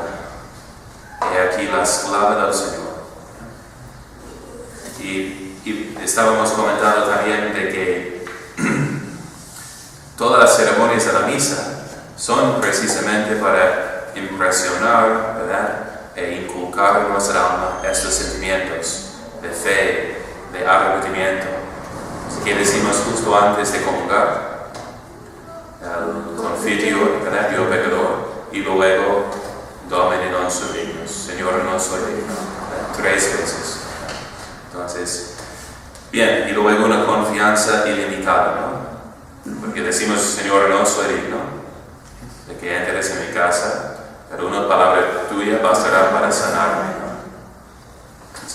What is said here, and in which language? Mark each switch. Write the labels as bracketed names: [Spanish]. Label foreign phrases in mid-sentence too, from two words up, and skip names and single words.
[Spanish] Y aquí la esclava del Señor. Y estábamos comentando también de que todas las ceremonias de la misa son precisamente para impresionar, ¿verdad? E inculcar en nuestra alma estos sentimientos de fe, de arrepentimiento. ¿Qué decimos justo antes de comulgar? El confitio, ¿verdad? Yo pecador. Y luego, [Latin] Domine non sum dignus, [Spanish] Señor no soy digno. 3 veces. Entonces, bien, y luego una confianza ilimitada, ¿no? Porque decimos, Señor, no soy digno de que entres en mi casa, pero una palabra tuya bastará para sanarme, ¿no?